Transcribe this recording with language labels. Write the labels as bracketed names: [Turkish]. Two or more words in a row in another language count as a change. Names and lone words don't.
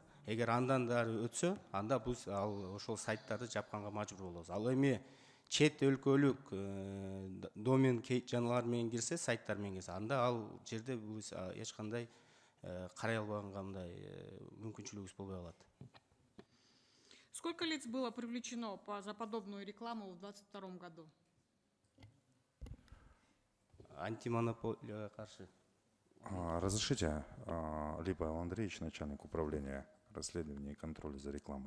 [Kyrgyz] Эгер андан дары өтсө, анда биз ошол сайттарды жапканга мажбур болобуз. Ал эми чет өлкөлүк домен жаналар менен кирсе, сайттар менен кирсе, анда ал жерде биз эч кандай карай албагандай мүмкүнчүлүгүбүз болбой калат. [Russian] Сколько лиц было привлечено за подобную рекламу в 2022 году? [Kyrgyz] Антимонополияга каршы. [Russian] Разрешите, Либо Андреевич, начальник управления расследования и контроля за рекламой.